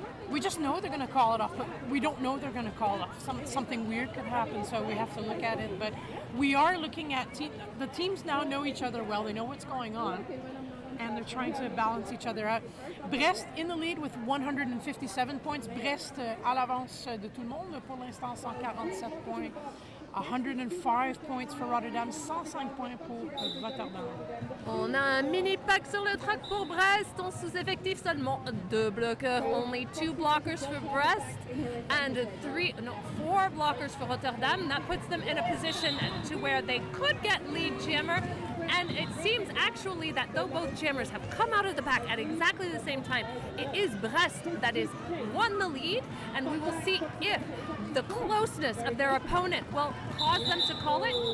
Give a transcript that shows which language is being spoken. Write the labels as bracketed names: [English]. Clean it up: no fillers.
[English] We just know they're going to call it off, but we don't know they're going to call it off. Something weird could happen, so we have to look at it. But we are looking at the teams now know each other well. They know what's going on, and they're trying to balance each other out. Brest in the lead with 157 points. [French] Brest à l'avance de tout le monde, pour l'instant 147 points. [English] 105 points for Rotterdam, [French] 105 points pour Rotterdam. On a un mini pack sur le track pour Brest, en sous-effectif seulement 2 bloqueurs, [English] only 2 blockers for Brest and 4 blockers for Rotterdam. That puts them in a position to where they could get lead jammer. And it seems actually that though both jammers have come out of the pack at exactly the same time, it is Brest that is won the lead, and we will see if the closeness of their opponent will cause them to call it.